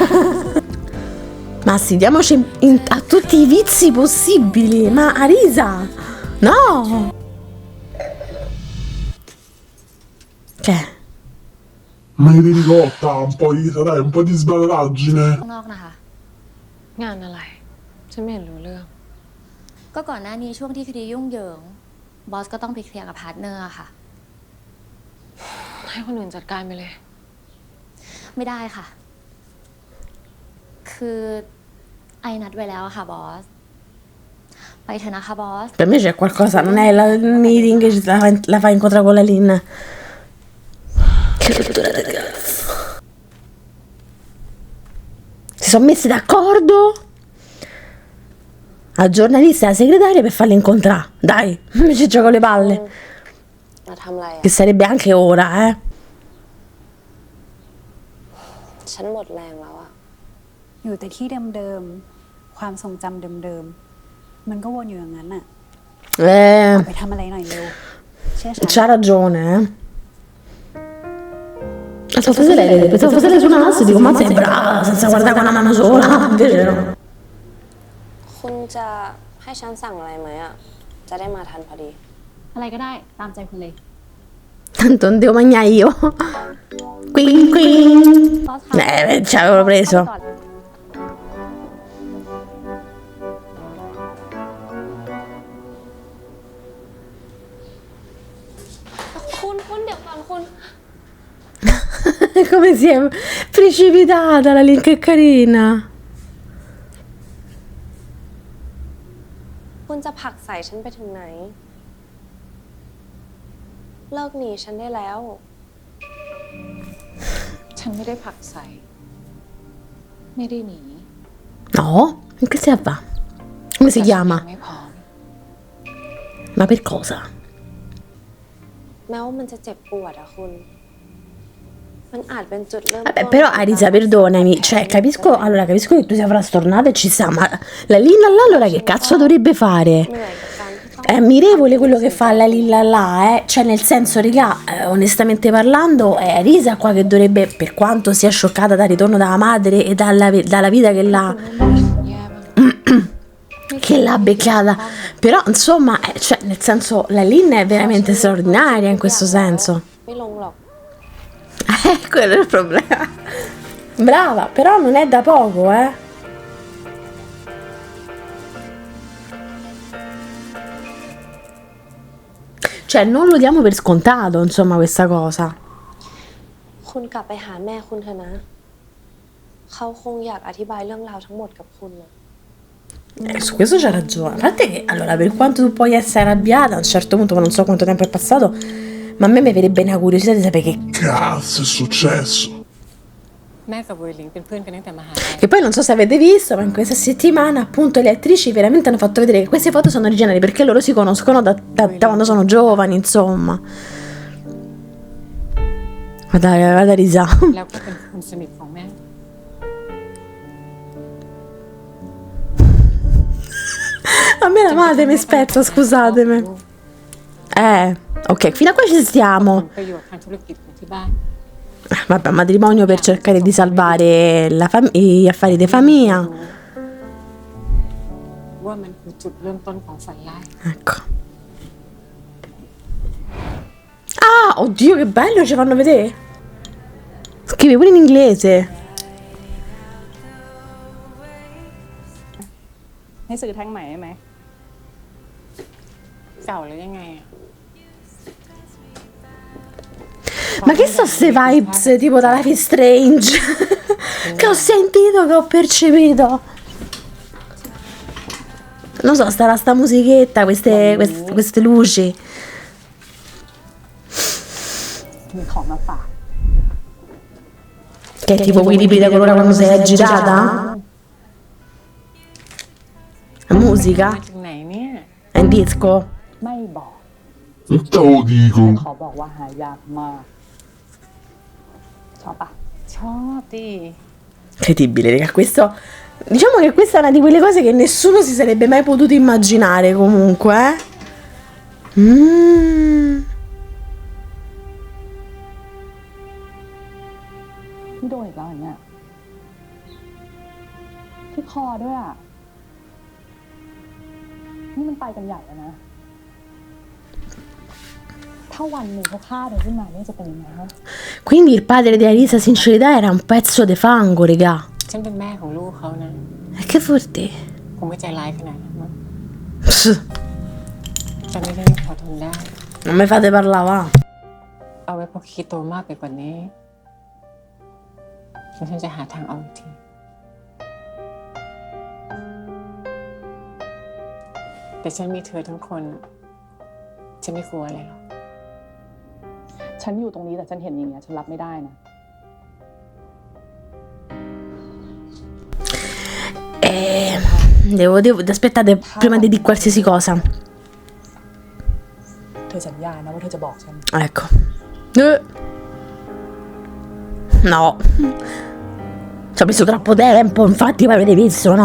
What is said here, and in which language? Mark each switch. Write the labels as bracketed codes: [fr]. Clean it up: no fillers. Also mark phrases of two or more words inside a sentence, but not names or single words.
[it] Ma sì, diamoci a tutti i vizi possibili, ma Arisa, no! Che? Ma che di ricotta, un po' di, dai, un po' di sbadaggine. [th] ข้างนอกนะคะ งานอะไร ฉันไม่เห็นรู้เรื่อง ก็ก่อนหน้านี้ช่วงที่คดียุ่งเหยิง บอสก็ต้องไปเคลียร์กับพาร์ทเนอร์อะค่ะ ให้คนอื่นจัดการไปเลย ไม่ได้ค่ะ คือไอนัดไว้แล้วอะค่ะบอส ไปเถอะนะคะบอส [it] Per me c'è qualcosa, non è il meeting che la fa incontrare con la Lin. Che rottura del cazzo. Si sono messi d'accordo al giornalista e alla segretaria per farli incontrare. Dai, mi ci gioco le palle. [th] มาทำอะไร [it] Che sarebbe anche ora, eh. [th] ฉันหมดแรงแล้วอะ อยู่แต่ที่เดิมๆ ความทรงจำเดิมๆ มันก็วนอยู่อย่างนั้นน่ะ ไปทำอะไรหน่อยเร็ว เชื่อฉัน [it] C'ha ragione, eh. Pensavo fosse lei suonasse, dico, ma sei brava, senza guardare con una mano sola. Invece no. [th] คุณจะให้ฉันสั่งอะไรไหมอะ จะได้มาทันพอดี อะไรก็ได้ ตามใจคุณเลย [it] Tanto non devo mangiare io. [en] Queen, queen. [th] บอสคะ [it] Ci avevo preso. [th] ก่อน คุณเดี๋ยวก่อนคุณ [it] Come si è precipitata la Lin, che carina. [th] คุณจะผลักใส่ฉันไปถึงไหน เลิกหนีฉันได้แล้ว ฉันไม่ได้ผลักใส่ ไม่ได้หนี [it] No? In che si va? Come si [th] แต่ฉัน [it] chiama? [th] ยังไม่พร้อม [it] Ma per cosa? [th] แม้ว่ามันจะเจ็บปวดอะคุณ มันอาจเป็นจุดเริ่ม [it] Vabbè, però Arisa, perdonami, cioè capisco che tu sia frastornata e ci sta, ma la Lilla là allora che cazzo dovrebbe fare? [th] เหนื่อยกับการที่ต้อง [it] È ammirevole quello che fa la Lilla là, cioè nel senso, raga, onestamente parlando, è Arisa qua che dovrebbe, per quanto sia scioccata dal ritorno dalla madre e dalla vita che l'ha [th] แย่บ้าง [it] che l'ha beccata, però insomma, cioè nel senso, la Lin è veramente straordinaria in questo senso. [th] ไม่ลงหรอก [it] Quello è il problema. Brava, però non è da poco, eh. Cioè, non lo diamo per scontato, insomma, questa cosa. [th] คุณกลับไปหาแม่คุณเถอะนะ เขาคงอยากอธิบายเรื่องราวทั้งหมดกับคุณนะ [it] Su questo c'ha ragione. A parte che, allora, per quanto tu puoi essere arrabbiata, a un certo punto, ma non so quanto tempo è passato, ma a me mi verrebbe una curiosità di sapere che Cazzo è successo? [th] แม่กับเวลิงเป็นเพื่อนกันตั้งแต่มหาลัย [it] Che poi non so se avete visto, ma in questa settimana appunto le attrici veramente hanno fatto vedere che queste foto sono originali perché loro si conoscono da quando sono giovani, insomma. Guarda Risa. [th] แล้วก็เป็นคนสนิทของแม่ [it] A me la madre mi spezza, scusatemi. Ok, fino a qua ci stiamo. [th] ประโยชน์ทางธุรกิจของที่บ้าน [it] Vabbè, matrimonio per cercare di salvare gli affari di famiglia. [th] ว่ามันคือจุดเริ่มต้นของฝันร้าย [it] Ecco. Ah, oddio, che bello, ci fanno vedere. Scrive pure in inglese. [th] ให้ซื้อแท่งใหม่ได้ไหม เก่าแล้วยังไงอะ [it] Ma che so ste vibes tipo da Life is Strange che ho sentito, che ho percepito. Non so, starà sta musichetta, queste luci. [th] มีของมาฝาก [it] Che è tipo quei libri da colore quando sei agitata? La musica? [th] มาจากไหนเนี่ย [it] È in disco? [th] ไม่บอก [it] Te lo dico. [th] ขอบอกว่าหายากมาก ชอบปะ ชอบดิ [it] Incredibile, raga, questo... Diciamo che questa è una di quelle cose che nessuno si sarebbe mai potuto immaginare comunque, eh? Mm. [th] พี่โดนอีกแล้วอย่างเงี้ยที่คอด้วยอ่ะ นี่มันไปกันใหญ่แล้วนะ ถ้าวันหนึ่งเขาฆ่าเธอขึ้นมาเนี่ยจะเป็นยังไงฮะ [it] Quindi il padre di Arisa Sincerità era un pezzo di fango, raga. [th] ฉันเป็นแม่ของลูกเขานะ [it] E che forte. [th] คงไม่ใจร้ายขนาดนั้นมั้ง Pss, ฉันไม่ได้พอทนได้ [it] non mi fate parlare, va. [th] เอาไว้พอคิดโตมากไปกว่านี้ฉันจะหาทางออกอีกทีแต่ฉันมีเธอทั้งคนฉันไม่กลัวอะไรหรอก ฉันอยู่ตรงนี้แต่ฉันเห็นอย่างเงี้ยฉันรับไม่ได้นะ [it] Devo aspettate prima di dire qualsiasi cosa. [th] เธอสัญญานะว่าเธอจะบอกฉัน [it] Ecco. No. Ci ho messo troppo tempo, infatti poi avete visto, no?